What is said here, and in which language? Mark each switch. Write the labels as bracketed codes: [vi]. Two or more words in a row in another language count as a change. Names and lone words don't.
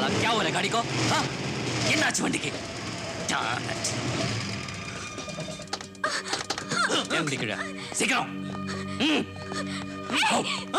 [hi] क्या हो रहा है गाड़ी को हाँ? [ta] என்னாச்சு வண்டிக்கு [en] Darn it. [ta] இறங்குடி கீழே. சீக்கிரம் ம். [en] Go, go.